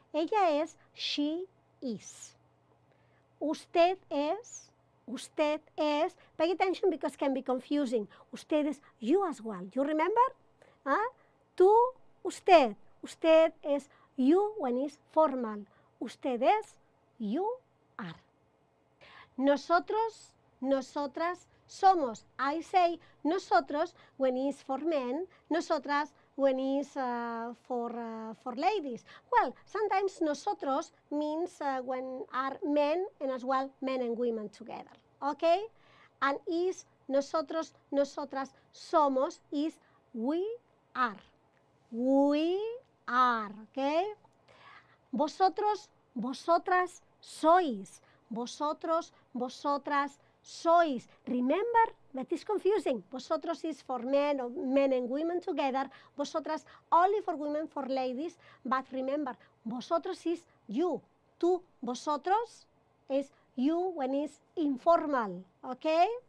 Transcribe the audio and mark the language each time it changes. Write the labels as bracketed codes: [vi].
[es] Ella es, [en] she is. [es] Usted es, [en] pay attention because it can be confusing. Usted is you as well. You remember? Tú, usted. Usted is you when it's formal. Ustedes, you are. [es] Nosotros, nosotras somos. [en] I say nosotros when it's for men, nosotras when it's for ladies. Well, sometimes nosotros means when are men and as well men and women together. Okay? And is [es] nosotros, nosotras somos [en] is we are. We are. Okay? [es] Vosotros, vosotras sois. Vosotros, vosotras sois. [en] Remember, that is confusing. Vosotros is for men, or men and women together. Vosotras only for women, for ladies. But remember, vosotros is you. Tú, vosotros is you when it's informal. Okay?